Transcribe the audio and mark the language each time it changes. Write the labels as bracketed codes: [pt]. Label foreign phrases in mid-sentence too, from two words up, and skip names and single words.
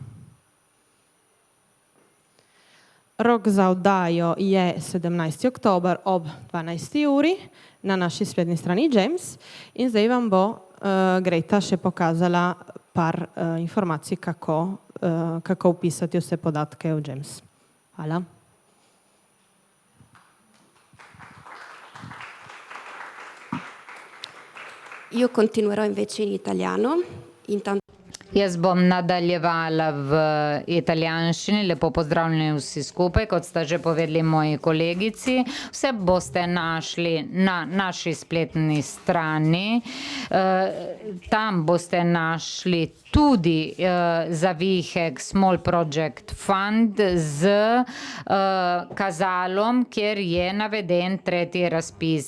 [sl] Rok za oddajo je 17. oktober ob 12. uri na naši spletni strani James in zdaj vam bo Greta še pokazala par informacij, kako upisati vse podatke v James. Hvala. [it] Io continuerò invece in italiano. [sl] Jaz bom nadaljevala v italijanščini. Lepo pozdravljeni vsi skupaj, kot sta že povedali moji kolegici. Vse boste našli na naši spletni strani. Tam boste našli tudi zavihek Small Project Fund z kazalom, kjer je naveden tretji razpis.